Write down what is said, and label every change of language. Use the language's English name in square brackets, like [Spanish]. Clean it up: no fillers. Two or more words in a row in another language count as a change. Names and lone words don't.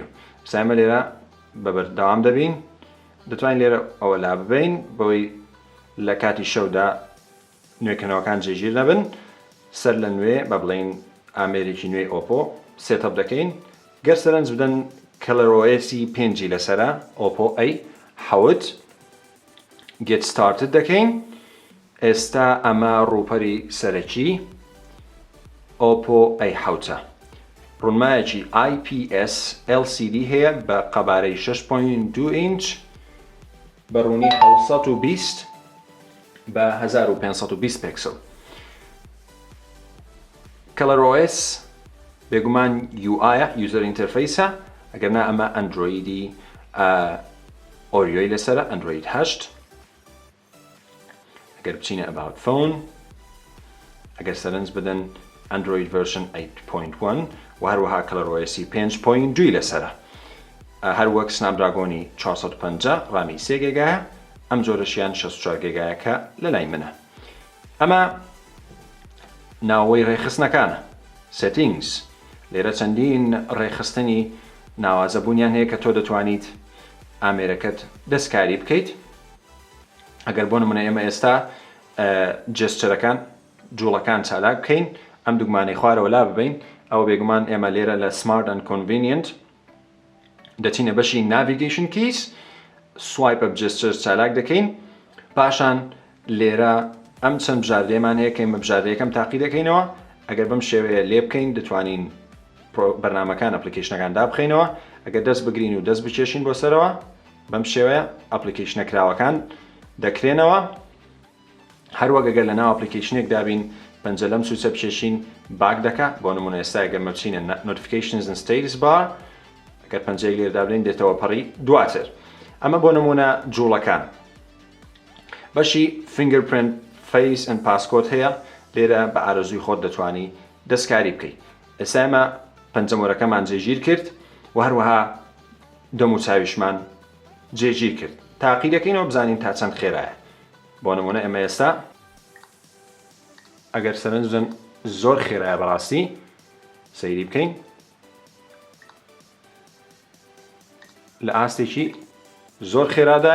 [Central Kurdish] ئێستا لێرە بەبەردەوام دەبین. دەتوانین لێرە ئەوە لا ببین بەوەی لە کاتی شەودا نوێکردنەوەکان جێگیر نەبن. سەر لە نوێ بە بڵێن ئامێرێکی نوێی ئۆپۆ سێتەپ دەکەین. گەر سەرنج بدەن کەلەرۆیسی 5 لەسرە ئۆپۆ ئەی 7 [English] get started [Central Kurdish] دەکەین. ئێستا ئەمە ڕووپەری سەرەکی ئۆپۆ ئەی 7 ڕوونمایەکی [English] IPS LCD [Central Kurdish] هەیە بە قەبارەی 6.2 ئینچ بە ڕوونی 720 بە 1520 پێکسل. ColorOS بێگومان [English] UI user interface [Central Kurdish] ئەگەرنا ئەمە ئەندرویدی ئۆریۆی لەسرە ئەندروید 8. ئەگەر بچینە [English] about phone [Central Kurdish] ئەگەر سەرنج بدەن [English] Android version 8.1 [Central Kurdish] و هەروەها ColorOS 5.2 لەسرە. هەروەک سنابدراگۆنی 450 ڕامی 3 گیگایە. ئەم جۆرەشیان 64 گیگایەکە لە لای منە. ئەمە ناوەی ڕێخستنەکانە settings. لێرە چەندین ڕێخستنی ناوازەبوونیان هەیە کە تۆ دەتوانیت ئامێرەکەت دەستکاری بکەیت. ئەگەر بۆ نمونە ئێمە ئێستا جێسچەرەکان جوڵەکان چالاک بکەین ئەم دوگمانەی خوارەوە لا ببین ئەوە بێگومان ئێمە لێرە لە [English] smart and convenient [Central Kurdish] دەچینە بەشی [English] navigation keys swipe up gestures [Central Kurdish] چالاک دەکەین. پاشان لێرە ئەم چەند بژاردەیەمان هەیە کە ئێمە بژاردەیەکەم تاقی دەکەینەوە. ئەگەر بەم شێوەیە لێ بکەین دەتوانین بەرنامەکان ئەپلیکیشنەکان دابخەینەوە. ئەگەر دەست بگرین و دەست بچێشین بۆ سەرەوە بەم شێوەیە ئەپلیکیشنە کراوەکان دەکرێنەوە. هەروەک ئەگەر لە ناو ئەپلیکیشنێک دابین پەنجە لەم سوچە بچێشین باک دەکات. بۆ نمونە ئێستا ئەگەر بچینە [English] notifications and status bar [Central Kurdish] ئەگەر پەنجەیەک لێرە دابنین دێتەوە پەڕی دواتر. ئەمە بۆ نمونە جوڵەکان. بەشی [English] fingerprint face and passcode [Central Kurdish] هەیە لێرە بە ئارەزووی خۆت دەتوانی دەستکاری بکەیت. ئێستا ئێمە پەنجەمۆرەکەمان جێگیر کرد و هەروەها دەموچاویشمان جێگیر کرد. تاقی دەکەینەوە بزانین تا چەند خێرایە. بۆ نمونە ئێمە ئێستا ئەگەر سەرنج بدەن زۆر خێرایە بەڕاستی سەیری بکەین لە ئاستێکی زۆر خێرادایە.